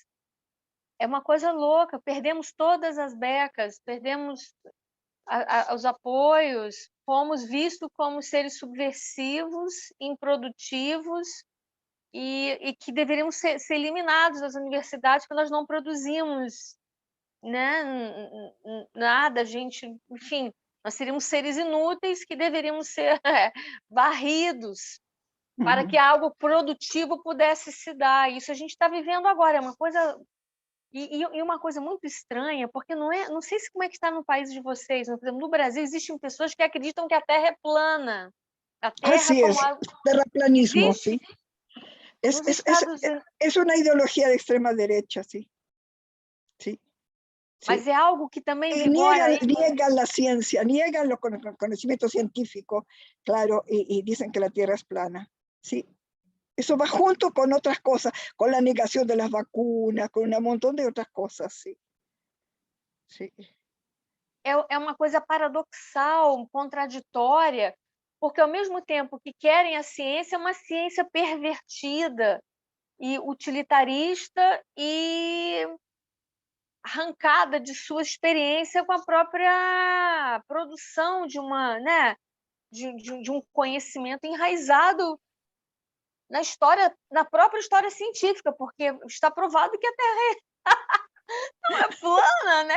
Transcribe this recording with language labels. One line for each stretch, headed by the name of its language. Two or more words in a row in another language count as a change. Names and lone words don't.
Portuguese: É uma coisa louca, perdemos todas as becas, perdemos os apoios, fomos vistos como seres subversivos, improdutivos e que deveriam ser eliminados das universidades porque nós não produzimos, né, nada, enfim, nós seríamos seres inúteis que deveríamos ser varridos para que algo produtivo pudesse se dar. Isso a gente está vivendo agora, é uma coisa... E uma coisa muito estranha, porque não sei como é que está no país de vocês, por exemplo, no Brasil existem pessoas que acreditam que a Terra é plana. A Terra
Spanish: Así es, terraplanismo, sí. Es una ideología de extrema derecha, sí. Sí.
Portuguese: Mas é algo que também vigora...
Spanish: Niegan la ciencia, niegan los conocimientos científicos, claro, y dicen que la Tierra es plana, sí. Eso va junto con otras cosas, con la negación de las vacunas, con un montón de otras cosas, sí. Sí.
Portuguese: É uma coisa paradoxal, contraditória, porque ao mesmo tempo que querem a ciência, é uma ciência pervertida e utilitarista e arrancada de sua experiência com a própria produção de de um conhecimento enraizado na história, na própria história científica, porque está provado que a Terra não é plana, né?